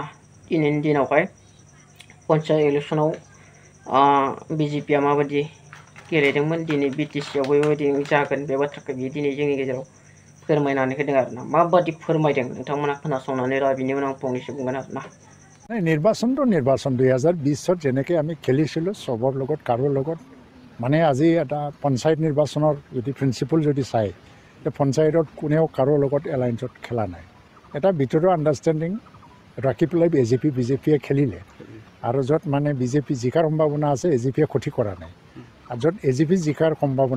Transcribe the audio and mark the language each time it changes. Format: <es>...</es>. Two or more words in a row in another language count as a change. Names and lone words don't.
<brx>दिनैनि दिनावहाय पन्चायत इलेक्सनाव BJPआ माबायदि गेलेदोंमोन, दिनै BTCआवबो बेबायदि जागोन बे बाथ्राखौ बियो दिनै जोंनि गेजेराव फोरमायनानै होदों आरोना माबादि फोरमायदों नोंथांमोना खोनासंनानै ला बिनि उनाव आं फंनैसो बुंगोन आरोना</brx> <as>নিৰ্বাচনটো নিৰ্বাচন 2020ত যেনেকৈ আমি খেলিছিলোঁ চবৰ লগত কাৰো লগত মানে আজি এটা পঞ্চায়ত নিৰ্বাচনৰ যদি প্ৰিন্সিপল যদি চাই পঞ্চায়তত কোনেও কাৰো লগত এলায়েন্সত খেলা নাই এটা ভিতৰুৱা আণ্ডাৰষ্টেণ্ডিং ৰাখি পেলাই বিজেপিয়ে খেলিলে আৰু য'ত মানে বিজেপি জিকাৰ সম্ভাৱনা আছে এজিপিয়ে ক্ষতি কৰা নাই আৰু য'ত এজিপি জিকাৰ সম্ভাৱনা</as>